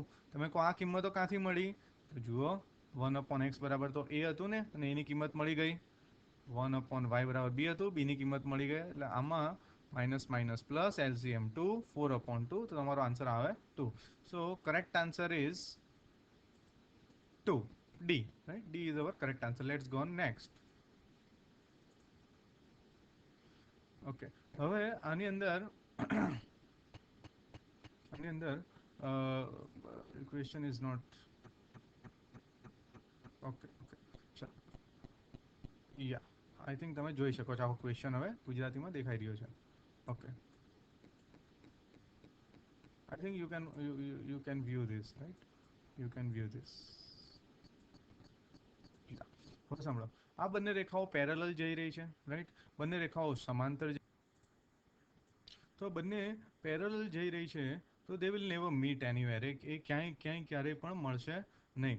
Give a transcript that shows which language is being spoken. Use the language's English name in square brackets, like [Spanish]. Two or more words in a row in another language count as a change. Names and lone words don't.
[Gujarati] તમે કહો આ કિંમતો ક્યાંથી મળી? તો જુઓ, 1/x બરાબર તો a હતું ને, અને એની કિંમત મળી ગઈ. 1/y બરાબર b હતું, b ની કિંમત મળી ગઈ. એટલે આમાં [English] minus minus plus, [Gujarati] LCM 2, 4/2, તો તમારો આન્સર આવે 2. [English] so correct answer is 2, D, right? D is our correct answer. Let's go on next. Okay, [Gujarati] હવે આની અંદર [English] question is not okay. [Gujarati] ચાલો, [English] yeah, I think [Gujarati] તમે જોઈ શકો છો આખો ક્વેશ્ચન હવે ગુજરાતીમાં દેખાઈ રહ્યો છે. [English] Okay, I think you can view this, right? You can view this. [Gujarati] હવે સાંભળો, આ બંને રેખાઓ પેરેલલ જઈ રહી છે, રાઈટ. બંને રેખાઓ સમાંતર, તો બંને પેરેલલ જઈ રહી છે, તો [English] they will never meet anywhere. [Gujarati] એ ક્યારેય પણ મળશે નહીં.